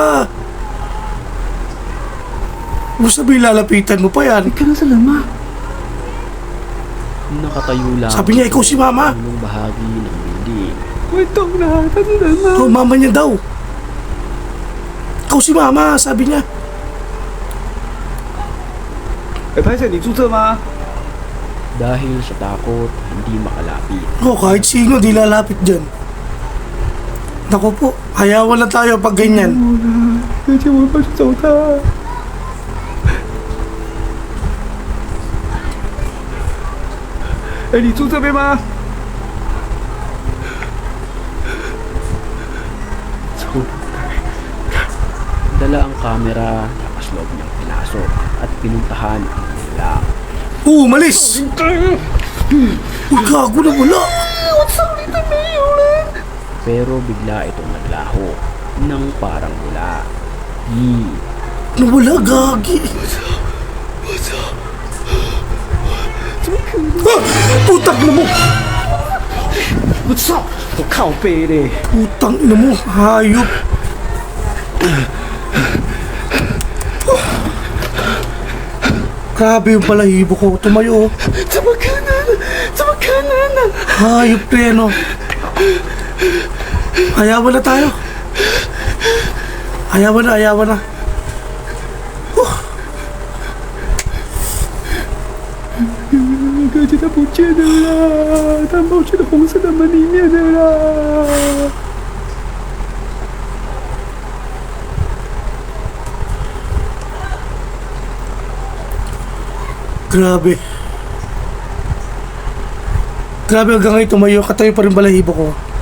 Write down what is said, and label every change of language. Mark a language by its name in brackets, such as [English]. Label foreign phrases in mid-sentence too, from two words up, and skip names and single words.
[Filipino] Kung sabi lalapitan mo pa yan. Nakatayo lang Sabi niya, ikaw si Mama. sa ulong bahagi ng building. Oh, mama niya daw. Ikaw si Mama, sabi niya. [Chinese] 拍摄你注册吗？ [Filipino] Dahil sa takot, hindi makalapit. Oh, kahit sino, di lalapit dyan. Naku po, hayawan na tayo pag ganyan. [Chinese] 而且我要去找他。哎，你住这边吗？ [Filipino] Dala ang kamera, tapos loob niyang pinasok at pinuntahan ang nilalang. Umalis! Uy, gago na wala. Pero bigla itong naglaho ng parang wala. Nawala, gagi. Ah! Putang ina mo! [Chinese] 我操！我靠背嘞！ [Filipino] Putang ina mo, hayop. Grabe yung balahibo ko, tumayo. [Chinese] 怎么可能？怎么可能呢？ [Filipino] Hayop na yan, oh. Ayawan na tayo. Ayawan na, ayawan na. [Chinese] 哥姐他不见了啦！他跑去了红色的门里面了啦！ [Filipino] Grabe. Grabe hanggang ngayon tumayo, katayo pa rin balahibo ko.